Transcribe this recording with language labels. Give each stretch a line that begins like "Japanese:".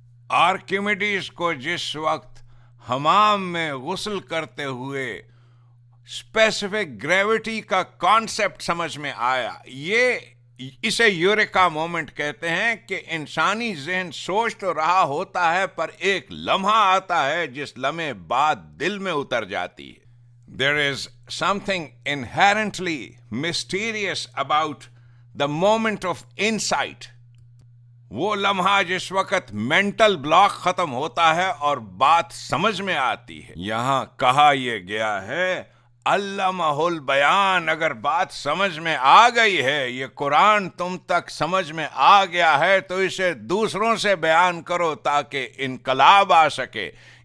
Hindi: Archimedes को जिस वक्त हमाम में गुस्ल करते हुए स्पेसिफिक ग्रेविटी का कॉन्सेप्ट समझ में आया, इसे यूरेका मोमेंट कहते हैं कि इंसानी ज़हन सोच तो रहा होता है पर एक लम्हा आता है जिस लम्हे बात दिल में उतर जाती है।
English: There is something inherently mysterious about the moment of insight.
Hindi: वो लम्हा जिस वक्त मेंटल ब्लॉक खत्म होता है और बात समझ में आती है। यहाँ कहा यह गया है अल्लमहुल बयान। अगर बात समझ में आ गई है, ये कुरान तुम तक समझ में आ गया है, तो इसे दूसरों से बयान करो ताकि इनकलाब आ सके।